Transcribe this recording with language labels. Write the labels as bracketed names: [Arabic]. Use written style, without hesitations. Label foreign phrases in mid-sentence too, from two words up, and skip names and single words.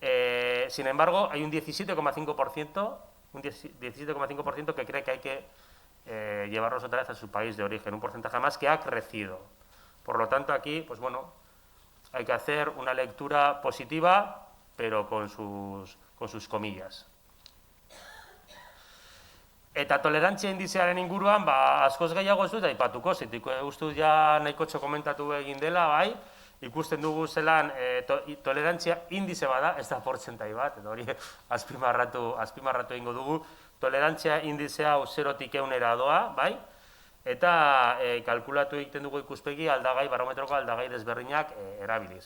[Spanish] Sin embargo, hay un 17,5% que cree que hay que llevarlos otra vez a su país de origen, un porcentaje más que ha crecido. Por lo tanto, aquí, pues bueno, hay que hacer una lectura positiva, pero con sus comillas. [Basque] Eta tolerantzia indizearen inguruan, askoz gehiago ez dut aipatuko, zaitik uste dut ja nahiko komentatu egin dela, bai, ikusten dugu zelan tolerantzia indize bada, ez da portzentai bat, eta hori azpimarratu egingo dugu, tolerantzia indizea hau 0-tik 100 doa, bai, eta kalkulatu egiten dugu ikuspegi aldagai, barometroko aldagai desberdinak erabiliz.